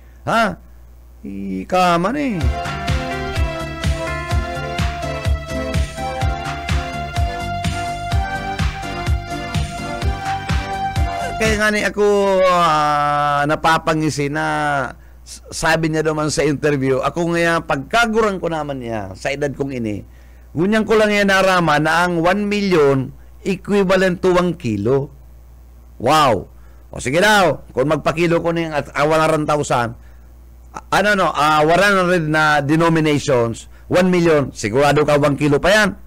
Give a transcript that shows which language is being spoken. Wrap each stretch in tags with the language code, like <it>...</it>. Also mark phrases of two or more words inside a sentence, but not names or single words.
<bik>Ikaman Kaya nga ako napapangisi na sabi niya naman sa interview, ako nga pagkagurang ko naman niya sa edad kong ini, ngunyan ko lang yan narama na ang</bik> <en>1 million equivalent to 1 kilo. Wow!</en> <bik>O sige daw, kung magpakilo ko na yung 100,000, 100 na denominations, 1 million, sigurado ka 1 kilo pa yan.</bik>